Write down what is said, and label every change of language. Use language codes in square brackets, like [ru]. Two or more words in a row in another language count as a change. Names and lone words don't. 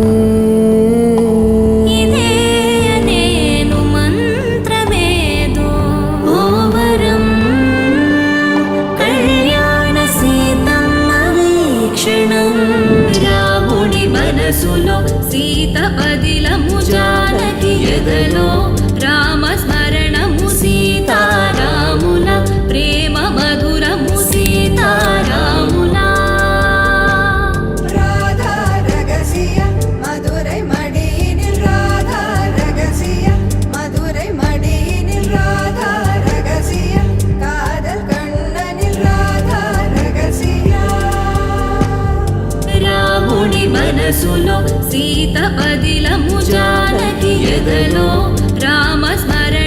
[te] ఇదే నేను మంత్రమేదో ఓవరం కళ్యాణ సీతమ్మ వీక్షణం రాముడి మనసులో సీత పదిలము జానకి ఎదలో రామస్మరణము సీతారాముల ప్రేమ మధురము సీతారాముల [ta] ராதா ரகசிய மதுரை மடியினில் ராதா ரகசிய மதுரை மடியினில் ராதா ரகசிய காதல் கண்ணனில் ராதா ரகசிய [te] రాముడి మనసులో సీత పదిలము జానకి ఎదలో రామస్మరణము